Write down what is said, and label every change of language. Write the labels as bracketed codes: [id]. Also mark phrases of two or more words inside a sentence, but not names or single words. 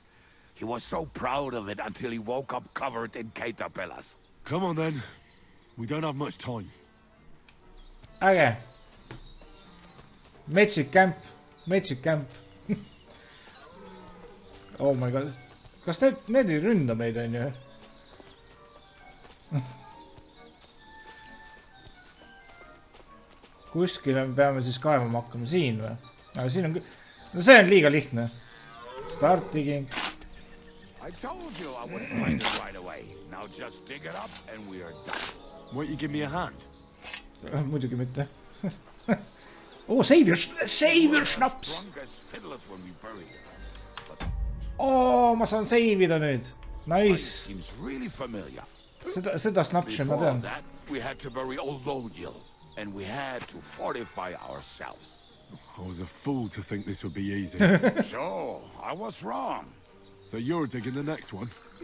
[en] He was so proud of it until he woke up covered in caterpillars. Come on then. We don't have much time. Okay. Metsik camp. Oh my god. [et] Kas need ei ründa meid, on ju? Kuskile me peame siis kaevama hakkama siin või? Aga siin on... No see on liiga lihtne. [en] Start digging. I told you I wouldn't find it right away. Now just dig it up and we are done. Won't you give me a hand? [et] Muidugi mitte. [en] Oh, save your snaps! [et] Oh, ma saan saveida nüüd. Nice. Seda snapsi ma tean. [en] We had to bury old Lodil, and we had to fortify ourselves. I was a fool to think this would be easy. So, I was wrong. So you're digging the next one?